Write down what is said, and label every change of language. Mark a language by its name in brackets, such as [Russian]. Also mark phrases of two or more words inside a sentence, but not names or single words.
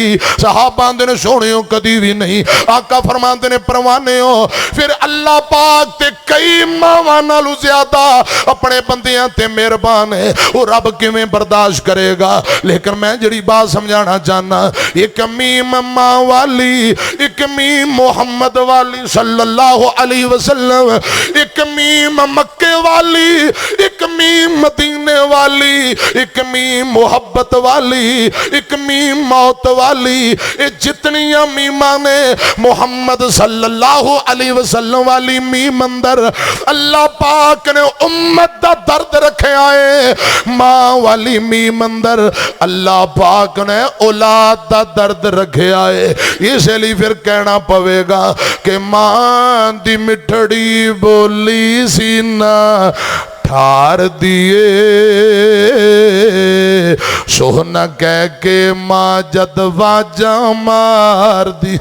[Punjabi] صحابہ دے نے، سوہنیو کدی بھی نہیں۔ آقا فرماندے نے، پروانے ہو فیر اللہ پاک تے کئی ماواں نالوں زیادہ اپنے بندیاں تے مہربان ہے، وہ رب کویں برداشت کرے گا. لیکن میں جہڑی بات سمجھانا چاہنا، ایک میم ماں والی، ایک میم محمد والی [Arabic] صلى الله عليه وسلم, [Punjabi] ایک میم مکے والی، ایک میم مدینے والی، ایک میم محبت والی، ایک میم موت والی. یہ جتنیاں میماں نے محمد [Arabic] صلى الله عليه وسلم [Punjabi] والی میم اندر اللہ پاک نے امت دا درد رکھے آئے، ماں والی میم اندر اللہ پاک نے اولاد دا درد رکھے آئے. اس لیے فیر کہنا پوے گا کہ ماں دی مٹھڑی بولی سینہ ٹھار دیے، سوہنا کہہ کے ماں جد واجاں ماردی.